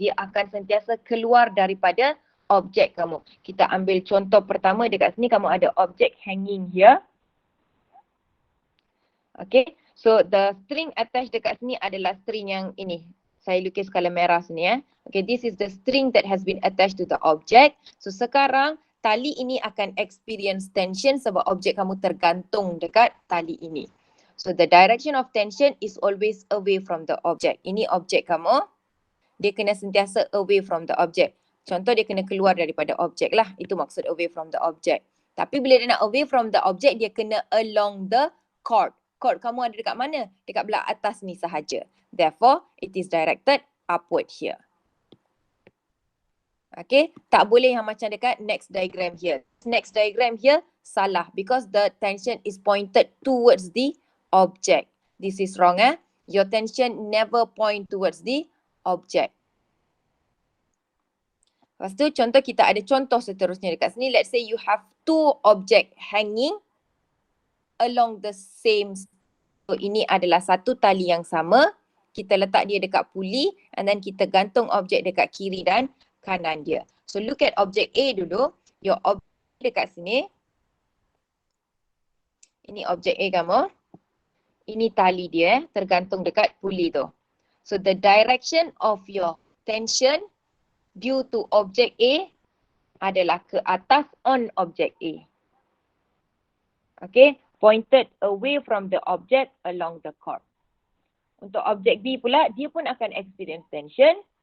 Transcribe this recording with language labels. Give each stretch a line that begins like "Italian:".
Malay: Dia akan sentiasa keluar daripada objek kamu. Kita ambil contoh pertama dekat sini, kamu ada objek hanging here. Okay, so the string attached dekat sini adalah string yang ini. Saya lukis color merah sini
English: Okay, this is the string that has been attached to the object.
Malay: So sekarang tali ini akan experience tension sebab objek kamu tergantung dekat tali ini.
English: So the direction of tension is always away from the object.
Malay: Ini objek kamu, dia kena sentiasa
English: away from the object.
Malay: Contoh dia kena keluar daripada objek lah. Itu maksud away from the object. Tapi bila dia nak away from the object, dia kena along the cord. Cord kamu ada dekat mana? Dekat belah atas ni sahaja.
English: Therefore, it is directed upward here. Okay,
Malay: tak boleh yang macam dekat
English: next diagram here. Next diagram here salah because the tension is pointed towards the object. This is wrong Your tension never point towards the object.
Malay: Lepas tu contoh kita ada contoh seterusnya dekat sini.
English: Let's say you have two object hanging along the same.
Malay: So ini adalah satu tali yang sama. Kita letak dia dekat puli and then kita gantung objek dekat kiri dan kanan dia.
English: So look at object A dulu. Your object dekat sini.
Malay: Ini objek A kamu. Ini tali dia tergantung dekat puli tu.
English: So the direction of your tension due to object A
Malay: adalah ke atas on object A.
English: Okay, pointed away from the object along the chord.
Malay: Untuk objek B pula, dia pun akan experience tension.